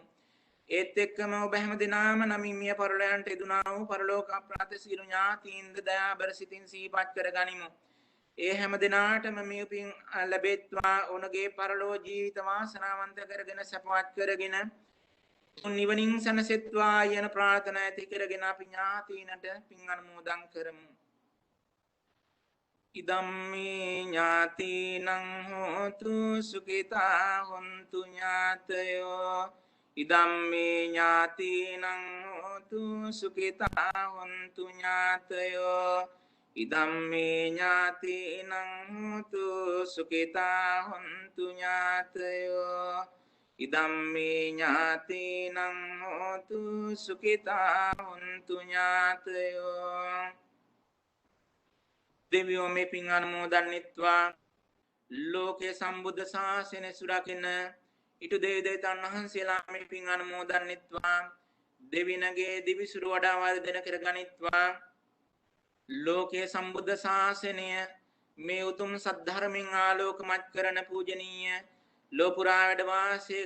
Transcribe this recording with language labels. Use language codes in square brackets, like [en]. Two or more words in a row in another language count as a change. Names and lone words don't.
[si] ඒත් එක්කම ඔබ හැම දිනම නමින් මිය පරලයන්ට යෙදුනා වූ පරලෝක අප්‍රාත සියලු ඥාතීන්ද දයාබර සිතින් සිහිපත් කරගනිමු. ඒ හැම දිනාටම මේ පින් ලැබෙත්වා ඔවුන්ගේ පරලෝ ජීවිත වාසනාවන්ත කරගෙන සපවත් කරගෙන නිවනින් සැනසෙත්වා යන ප්‍රාර්ථනා ඇති කරගෙන අපි ඥාතීනට පින් අනුමෝදන් කරමු. [pi] ඉදම්මේ ඥාතීනං හෝතු සුඛිතා හොන්තු ඥාතයෝ ඉදම්මේ ඥාතීනං හෝතු සුඛිතා හොන්තු ඥාතයෝ ඉදම්මේ ඥාතීනං හෝතු සුඛිතා හොන්තු ඥාතයෝ ඉදම්මේ ඥාතීනං හෝතු සුඛිතා හොන්තු ඥාතයෝ. [si] දෙවියෝ මේ පින් අනුමෝදන්නිත්වා ලෝකේ සම්බුද්ධ ශාසනය සුරකින්න ඊට දෙවියන් වහන්සේලා මේ පින් අනුමෝදන්නිත්වා දෙවියන්ගේ දිවිසුරු වඩා වර්ධන කරගනිත්වා ලෝකේ සම්බුද්ධ ශාසනය මේ උතුම් සද්ධර්මෙන් ආලෝකමත් කරන පූජනීය ලෝපුරා වැඩ වාසය